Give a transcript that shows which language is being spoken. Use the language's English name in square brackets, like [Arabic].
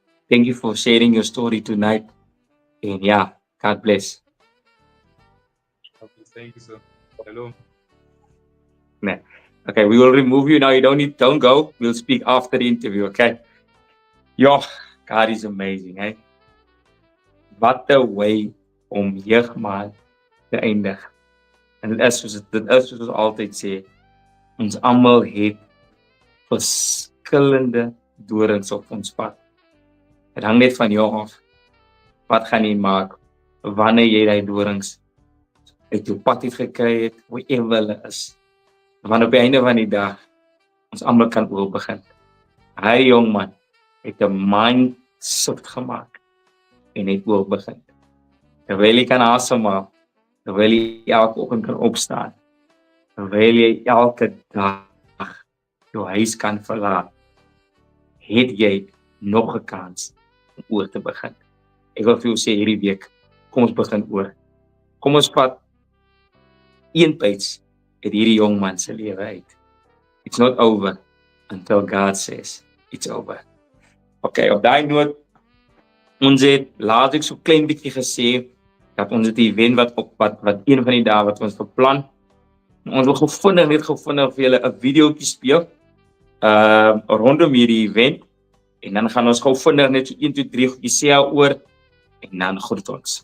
[English] Thank you for sharing your story tonight. And yeah, God bless. Thank you, sir. Hello. Nah. Okay, we will remove you now. Don't go. We'll speak after the interview, okay? [Afrikaans] Ja, God is amazing, hè? Wat 'n way om jeugmaal te eindig. En dit is soos ons altyd sê, ons almal het verskillende dorings op ons pad. Dit hang net van jou af. Wat gaan jy maak wanneer jy daai dorings uit jou pad het gekry het, whatever hulle is. Want op die einde van die dag, ons almal kan oor begin. Hy jong man het 'n mindset gemaak en het oor begin. Terwyl jy kan asemhaal, terwyl jy elke oggend kan opstaan, terwyl jy elke dag jou huis kan verlaat, het jy nog 'n kans om oor te begin. Ek wil vir jou sê hierdie week, kom ons begin oor. Kom ons vat een page uit hierdie jong man se lewe uit. [English] It's not over until God says it's over. [Afrikaans] Okay, op daai noot, ons het laat ek so klein bietjie gesê dat ons het 'n event wat een van die dae wat ons beplan. Ons wil gevindig vir julle 'n videoetjie speel rondom hierdie event en dan gaan ons gou vinnig net so 1 2 3 goedjies sê oor en dan groet ons.